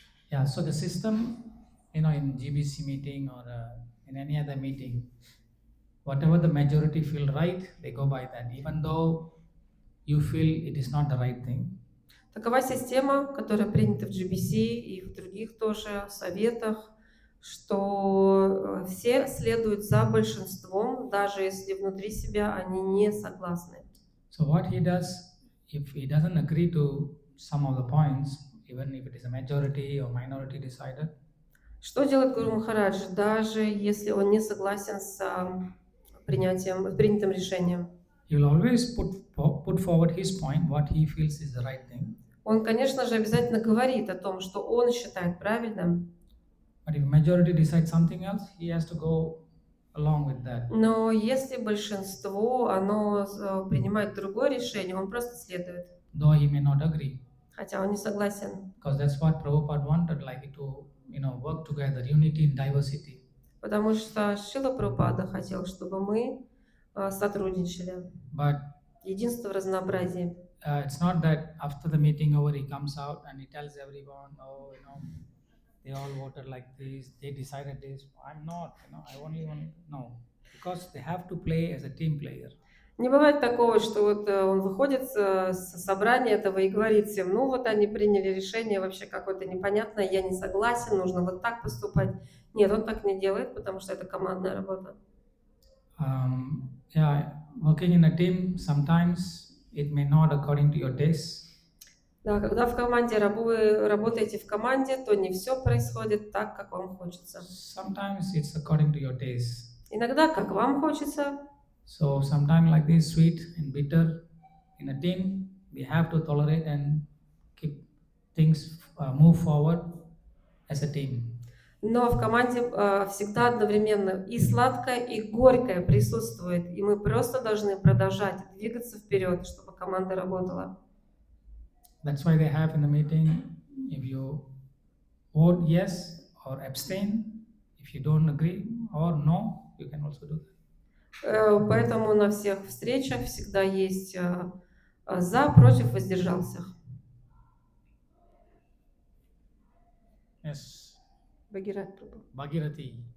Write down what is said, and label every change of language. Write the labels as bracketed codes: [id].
[en] Yeah, so the system, in GBC meeting or in any other meeting, whatever the majority feel right, they go by that, even though you feel it is not the right thing. [ru] Такова система, которая принята в GBC и в других тоже советах, что все следуют за большинством, даже если внутри себя они не согласны. [en] So what he does, if he doesn't agree to some of the points, even if it is a majority or minority decided, [ru] что делает Гуру Махарадж, даже если он не согласен с принятым решением? [en] he will always put forward his point, what he feels is the right thing. [ru] Он, конечно же, обязательно говорит о том, что он считает правильным. [en] But if majority decides something else, he has to go along with that. [ru] Но если большинство, оно принимает другое решение, он просто следует. [en] Though he may not agree. [ru] Хотя он не согласен. [en] Because that's what Prabhupada wanted, like it to, work together, unity in diversity. [ru] Потому что Шрила Прабхупада хотел, чтобы мы сотрудничали. [en] But [ru] Единство в разнообразии. [en] It's not that after the meeting over he comes out and he tells everyone, oh, they all voted like this, they decided this. I'm not, I only want, no. Because they have to play as a team player. [ru] Не бывает такого, что вот он выходит с собрания этого и говорит всем, ну вот они приняли решение вообще какое-то непонятное, я не согласен, нужно вот так поступать. Нет, он так не делает, потому что это командная работа. [en] Yeah, working in a team, sometimes it may not according to your taste. [ru] Да, когда в команде вы работаете в команде, то не все происходит так, как вам хочется. [en] Sometimes it's according to your taste. [ru] Иногда как вам хочется. [en] So sometimes like this, sweet and bitter in a team, we have to tolerate and keep things move forward as a team. [ru] Но в команде всегда одновременно и сладкое, и горькое присутствует, и мы просто должны продолжать двигаться вперед, чтобы команда работала. [en] That's why they have in the meeting, if you vote yes or abstain, if you don't agree or no, you can also do that. [ru] Поэтому на всех встречах всегда есть за, против, воздержался. [en] Yes. [ru] Бхагирати.